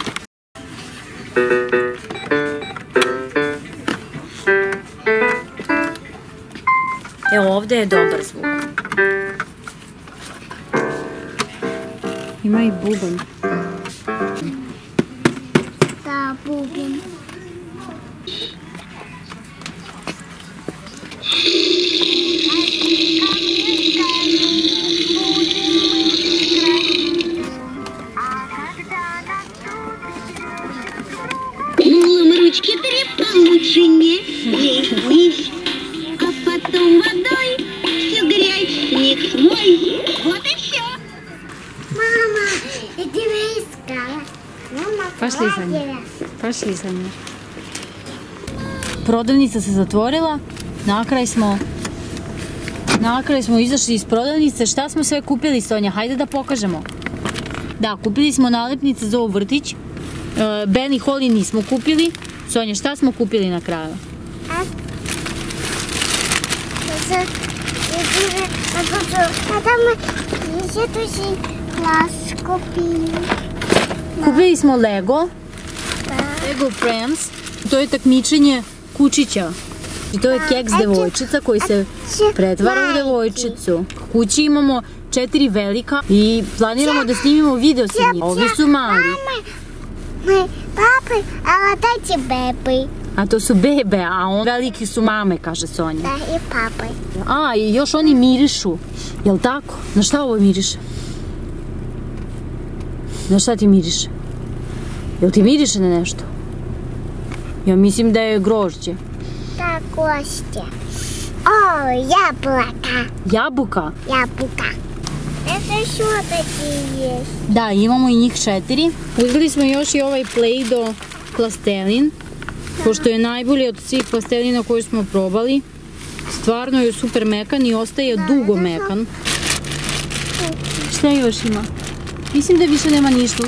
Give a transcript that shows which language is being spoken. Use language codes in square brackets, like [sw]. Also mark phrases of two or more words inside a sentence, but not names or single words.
[sr] Evo, ovdje je dobar zvuk. Ima i bubanj. Da, bubin. [ru] Мылом ручки трепал лучше не лезь, а потом водой всю грязь с них смой. Вот и все. Мама, я тебя искала. Мама, Пошли, Саня. Пошли, Саня. [sr] Prodavnica se zatvorila, na kraj smo izašli iz prodavnice. Šta smo sve kupili, Sonja? Hajde da pokažemo. Da, kupili smo nalepnice za ovaj vrtić. Ben i Holly nismo kupili. Sonja, šta smo kupili na kraju? [ru] А там еще тоже класс купили. [sr] Kupili smo Lego. Lego Friends. To je takmičenje kučića. I to je keks devojčica koji se pretvara u devojčicu. Kući imamo 4 velika i planiramo da snimimo video sa njima. Ovi su mali. [ru] Мы папы, а вот эти бебы. [sr] A to su bebe, a on veliki su mame, kaže Sonja. [ru] Да, и папы. [sr] A, i još oni mirišu. Jel tako? Na šta ovo miriše? Na šta ti miriše? Jel ti miriše na nešto? Ja mislim da je grožđe. [ru] Да, Костя. О, яблоко. [sr] Jabuka? [ru] Яблоко. Это еще такие есть. [sr] Da, imamo i njih 4. Uzeli smo još i ovaj Play-Doh plastelin, pošto je najbolji od svih plastelina koju smo probali. Stvarno je super mekan i ostaje dugo mekan. Šta još ima? Mislim da više nema ništa.